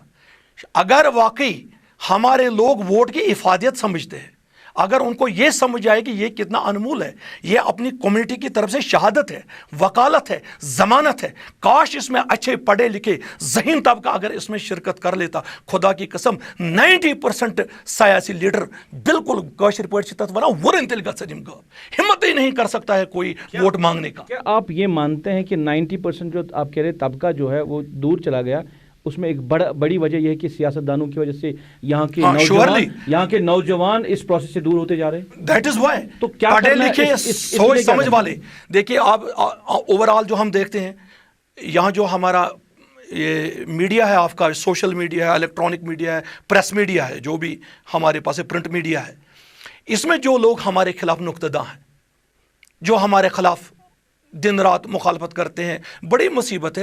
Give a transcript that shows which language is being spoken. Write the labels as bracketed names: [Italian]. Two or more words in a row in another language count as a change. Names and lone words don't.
[Urdu] اگر واقعی ہمارے لوگ ووٹ کی افادیت سمجھتے ہیں، اگر ان کو یہ سمجھ آئے کہ یہ کتنا انمول ہے، یہ اپنی کمیونٹی کی طرف سے شہادت ہے، وکالت ہے، ضمانت ہے، کاش اس میں اچھے پڑھے لکھے ذہین طبقہ اگر اس میں شرکت کر لیتا. خدا کی قسم 90% سیاسی لیڈر بالکل [Kashmiri] کاشر پٲٹھۍ چھِ تتھ ونان ورن تیل گژھن یِم غٲب. [Urdu] ہمت ہی نہیں کر سکتا ہے کوئی ووٹ مانگنے کا. کیا آپ یہ مانتے ہیں کہ 90% جو آپ کہہ رہے طبقہ جو ہے وہ دور چلا گیا؟ اس میں ایک بڑی وجہ یہ ہے کہ سیاستدانوں کی وجہ سے یہاں کے نوجوان اس پروسیس سے دور ہوتے جا رہے ہیں. [English] that is why [Urdu] تو کیا پڑھے لکھے سوچ سمجھ والے، دیکھیے آپ [English] over all [Urdu] جو ہم دیکھتے ہیں یہاں جو ہمارا یہ میڈیا ہے، آپ کا [English] social media [Urdu] ہے، [English] electronic media [Urdu] ہے، [English] press media [Urdu] ہے، جو بھی ہمارے پاس [English] print media [Urdu] ہے، اس میں جو لوگ ہمارے خلاف نقطہ ہیں، جو ہمارے خلاف دن رات مخالفت کرتے ہیں، بڑی مصیبت ہے.